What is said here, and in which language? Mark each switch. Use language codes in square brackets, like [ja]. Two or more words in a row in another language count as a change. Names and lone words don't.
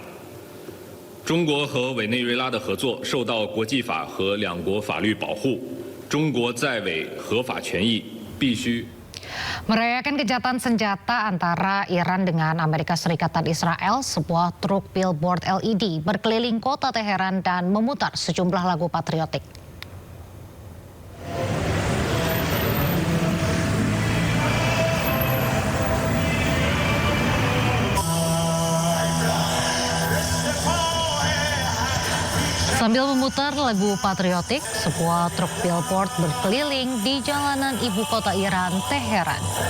[zh] 中国和委内瑞拉的合作受到国际法和两国法律保护，中国在委合法权益必须。 [id] Merayakan gencatan senjata antara Iran dengan Amerika Serikat dan Israel, sebuah truk billboard LED berkeliling kota Teheran dan memutar sejumlah lagu patriotik. Sambil memutar lagu patriotik, sebuah truk billboard berkeliling di jalanan ibu kota Iran, Teheran.